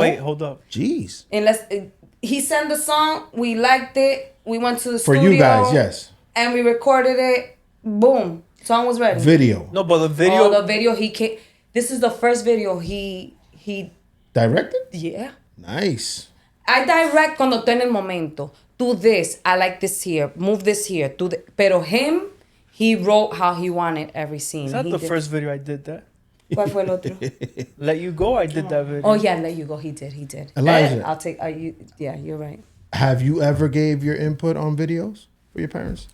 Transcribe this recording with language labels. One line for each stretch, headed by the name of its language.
English: wait, hold up. Jeez. He sent the song, we liked it, we went to the For studio. you guys, yes. And we recorded it. Boom. Song was ready. Video. No, but the video. The video he came. This is the first video he Directed? yeah. Nice. I direct
Spanish: cuando estoy en el momento.
English: Do this. I like this here. Move this here. Do the. Pero him, he wrote how he wanted every scene. It's not He first video I did that.
Spanish: ¿Cuál fue el otro?
English: Let You Go, I did that video. Oh yeah, let you go. He did. Elijah. I'll take. Yeah, you're right. Have you ever gave your input on videos for your parents?